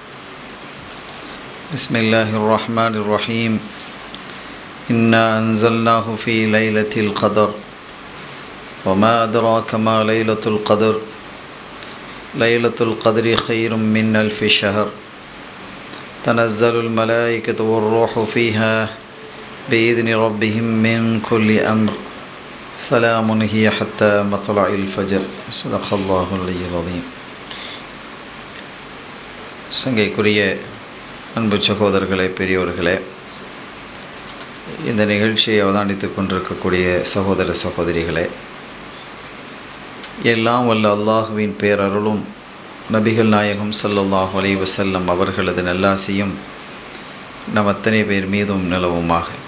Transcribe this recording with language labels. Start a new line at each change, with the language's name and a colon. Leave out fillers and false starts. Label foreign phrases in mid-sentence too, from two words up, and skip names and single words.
Arabic: بسم الله الرحمن الرحيم، إنا أنزلناه في ليلة القدر، وما أدراك ما ليلة القدر، ليلة القدر خير من ألف شهر، تنزل الملائكة والروح فيها بإذن ربهم من كل أمر، سلام هي حتى مطلع الفجر. صدق الله العلي العظيم.
Tamil: சங்கைக்குரிய அன்பு சகோதரர்களே, பெரியோர்களே, இந்த நிகழ்ச்சியை அவதானித்துக் கொண்டிருக்கக்கூடிய சகோதர சகோதரிகளே, எல்லாம் வல்ல அல்லாஹுவின் பேரருளும் நபிகள் நாயகம்
Arabic: صلى الله عليه وسلم
Tamil: அவர்களது நல்லாசியும் நம் அத்தனை பேர் மீதும் நிலவுமாக.